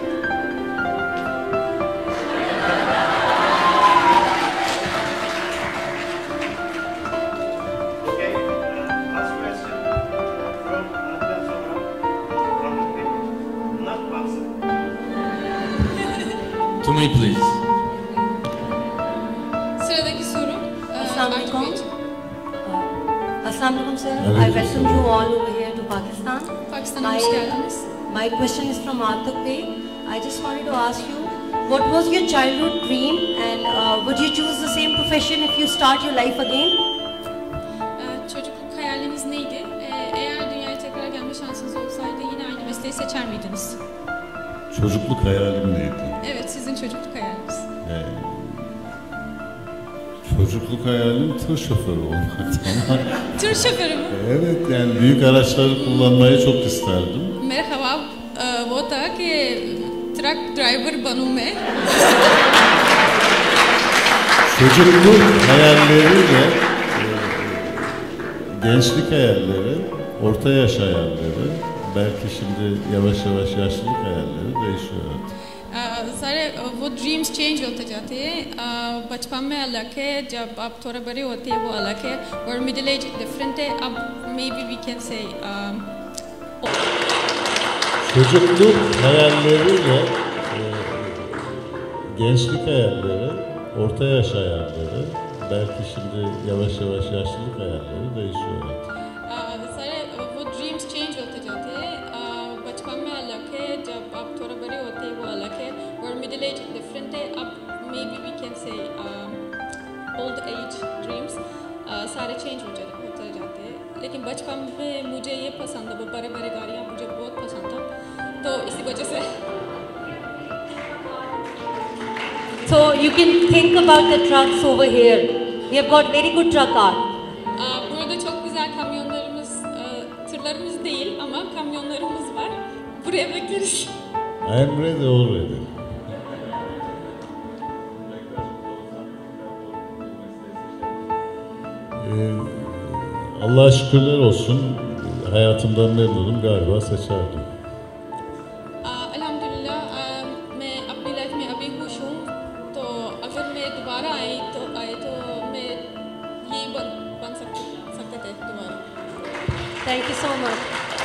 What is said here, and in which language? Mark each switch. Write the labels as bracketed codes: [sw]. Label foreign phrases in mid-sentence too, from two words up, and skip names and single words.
[en] Okay, last question from Adnan Sonra. Not Bamsı. To me, please. [tr] Sıradaki soru. [ar] Assalamu Artuk alaikum. [tr] Beyciğim. [ar] السلام عليكم, [en] sir. I [ar] Alaikum [en] welcome [ar] salam. [en] you all over here to Pakistan. [tr] Pakistan'a hoş geldiniz. [en] My question is from Artuk Bey. I just wanted to ask you, what was your childhood dream, and would you choose the same profession if you start your life again? [tr] Çocukluk hayaliniz neydi? Eğer dünyaya tekrar gelme şansınız olsaydı yine aynı mesleği seçer miydiniz? Çocukluk hayalim neydi? Evet, sizin çocukluk hayaliniz. Çocukluk hayalim tır şoförü olmaktı ama Tır şoförü mü? evet, yani büyük araçları kullanmayı çok isterdim. Merhaba, [hi] वो था कि [en] truck driver [hi] बनूं मैं. [tr] Çocukluk hayalleriyle gençlik hayalleri, orta yaş hayalleri, belki şimdi yavaş yavaş yaşlılık hayalleri değişiyor artık. [hi] सारे वो [en] dreams change [hi] होते जाते हैं. बचपन में अलग है, जब आप थोड़ा बड़े होते हैं वो अलग है, और [en] middle age different [hi] है. [en] अब may be we can say [tr] Çocukluk hayalleriyle gençlik hayalleri, orta yaş hayalleri, belki şimdi yavaş yavaş yaşlılık hayalleri değişiyor artık. [hi] सारे वो [en] dreams change [hi] होते जाते हैं. बचपन में अलग है, जब आप थोड़ा बड़े होते हैं वो अलग है, और [en] middle age different [hi] है. [en] अब may be we can say old age dreams [hi] सारे चेंज होते जाते हैं. लेकिन बचपन में मुझे ये पसंद है, वो बड़े बड़े गाड़ियाँ मुझे बहुत पसंद था, तो इसी वजह से. [en] So you can think about the trucks over here. We have got very good truck art. [tr] Burada çok güzel kamyonlarımız buraya bekleriz. [en] I am ready already. [tr] Allah'a şükürler olsun. Hayatımdan memnunum, galiba seçerdim. [hi] अल्हम्दुलिल्लाह मैं अपनी लाइफ में अभी खुश हूँ तो अगर मैं दोबारा आए तो मैं यही बन सकते थे दोबारा. [en] Thank you so much.